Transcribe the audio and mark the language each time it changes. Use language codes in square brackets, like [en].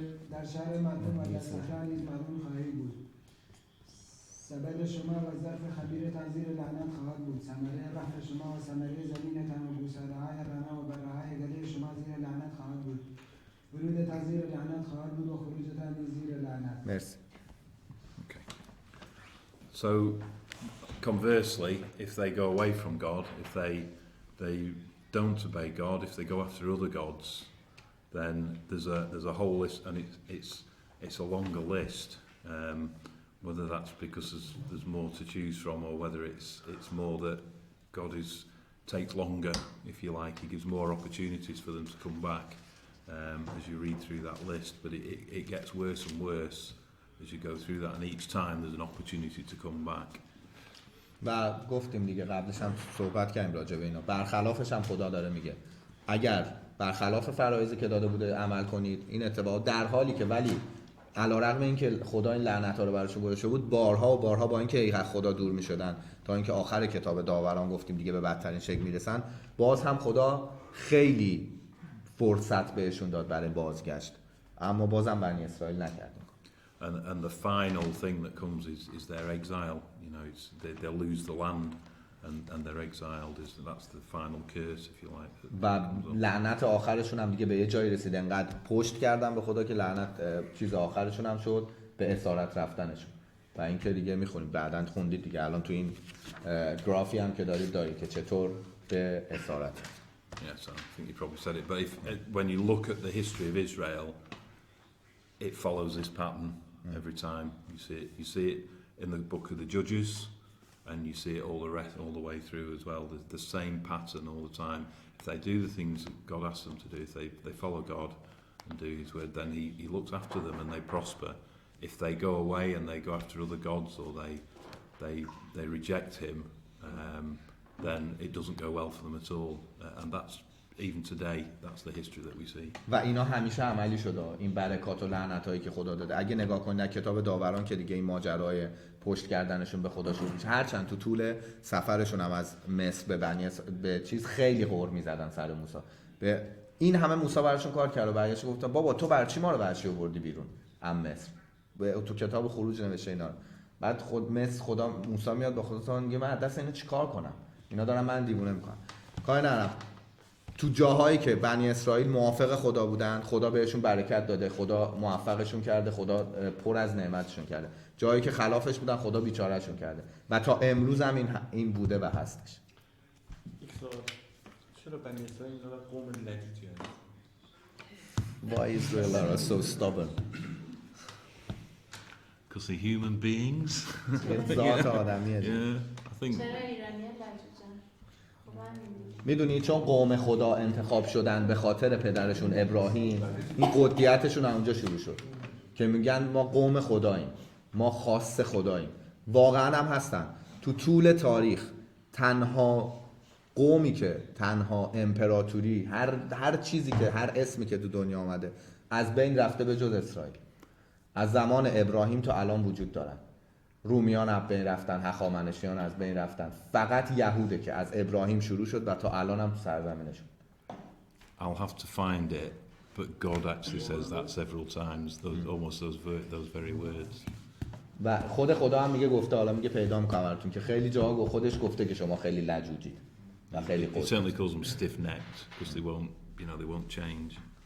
[fa] در شهر مردم و در صحرا نیز مردم خواهی بود. سبد شما و ظرف خمیرتان زیر لعنت خواهد بود. ثمره رحم شما و ثمره زمینتان و گوساله‌های رمه و بره‌های گله شما زیر لعنت خواهد بود. ورودتان زیر لعنت خواهد بود و خروجتان نیز زیر لعنت. مرسی. [en] Okay. So conversely, if they go away from God, if they don't obey God, if they go after other gods, then there's a whole list, and it's a longer list. Whether that's because there's more to choose from, or whether it's more that God takes longer, if you like. He gives more opportunities for them to come back as you read through that list. But it gets worse and worse as you go through that, and each time there's an opportunity to come back. [fa] و گفتیم دیگه قبلش هم صحبت کردیم راجع به اینا. برخلافش هم خدا داره میگه اگر برخلاف فرایضی که داده بوده عمل کنید این اتفاق در حالی که ولی علیرغم اینکه خدا این لعنت‌ها رو براشون گذاشته بود بارها و بارها با اینکه از خدا دور می‌شدن تا اینکه آخر کتاب داوران گفتیم دیگه به بدترین شکل میرسن باز هم خدا خیلی فرصت بهشون داد برای بازگشت، اما بازم بنی اسرائیل نکرد. [en] And the final thing that comes is their exile. You know, they'll lose the land and they're exiled. That's the final curse, if you like. [fa] و لعنت آخرشون هم دیگه به یه جایی رسید، انقدر پشت کردن به خدا که لعنت چیز آخرشون هم شد به اسارت رفتنشون. و این که دیگه میخونید بعداً خوندید دیگه، الان تو این گرافی هم که دارید که چطور به اسارت. [en] Yes, I think you probably said it. But when you look at the history of Israel, it follows this pattern every time. You see it in the book of the Judges, and you see it all the way through as well. The same pattern all the time. If they do the things that God asks them to do, if they follow God and do His word, then He looks after them and they prosper. If they go away and they go after other gods or they reject Him, then it doesn't go well for them at all. And that's even today, that's the history that we see. [fa] و اینا همیشه عملی شده، این برکات و لعنتایی که خدا داده. اگه نگاه کنید در کتاب داوران که دیگه این ماجرای پشت کردنشون به خدا شروع میشه، هرچند تو طول سفرشون هم از مصر به چیز خیلی غر میزدن سر موسی، به این همه موسی براشون کار کرد و برگشت گفت بابا تو برای چی ما رو برچی آوردی بیرون از مصر؟ تو کتاب خروج نوشته اینا. بعد خدا موسی میاد با خدا میگه من دست اینا چیکار کنم؟ اینا دارن من دیوونه میکنن. کاری ندارم. تو جاهایی که بنی اسرائیل موافق خدا بودن، خدا بهشون برکت داده، خدا موفقشون کرده، خدا پر از نعمتشون کرده. جایی که خلافش بودن، خدا بیچارهشون کرده. و تا امروز هم این بوده و هستش. چرا بنی اسرائیل اینقدر قوم لجوجی هست؟ [en] Why Israel are so stubborn? Because they're human beings. [fa] ذات آدمیه. [en] I think. [fa] چرا ایرانی‌ها لجوجن؟ خب میدونی چون قوم خدا انتخاب شدن به خاطر پدرشون ابراهیم، این قدیتشون اونجا شروع شد که میگن ما قوم خداییم، ما خاص خداییم. واقعا هم هستن. تو طول تاریخ تنها قومی که تنها امپراتوری هر چیزی که هر اسمی که تو دنیا آمده از بین رفته به جز اسرائیل، از زمان ابراهیم تا الان وجود دارن. رومیان از بین رفتن، هخامنشیان از بین رفتن، فقط یهوده که از ابراهیم شروع شد و تا الان هم تو سرزمینشون. [en] I'll have to find it, but God actually says that several times, those very words. [fa] و خود خدا هم میگه گفته، حالا میگه پیدا میکنم براتون که خیلی جاها خودش گفته که شما خیلی لجوجید و خیلی [en] He certainly calls them stiff-necked because they won't change.